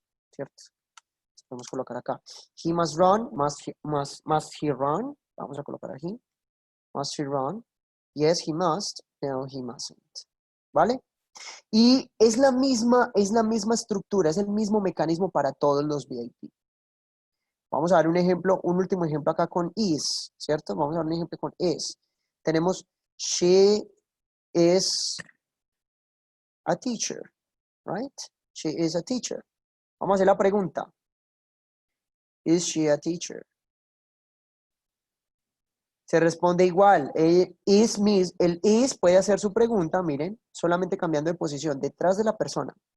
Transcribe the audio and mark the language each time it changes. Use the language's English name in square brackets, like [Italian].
[Spanish] ¿Cierto? Podemos colocar acá. [English] He must run, must he run? [Spanish] Vamos a colocar aquí. [English] Must he run? Yes, he must. No, he mustn't. ¿Vale? [Spanish] Y es la misma estructura, es el mismo mecanismo para todos los VIP. Vamos a dar un ejemplo, un último ejemplo acá con is, ¿cierto? Vamos a dar un ejemplo con is. Tenemos [English] she is a teacher, right? She is a teacher. [Spanish] Vamos a hacer la pregunta. [English] Is she a teacher? [Spanish] Se responde igual. El is puede hacer su pregunta, miren, solamente cambiando de posición, detrás de la persona.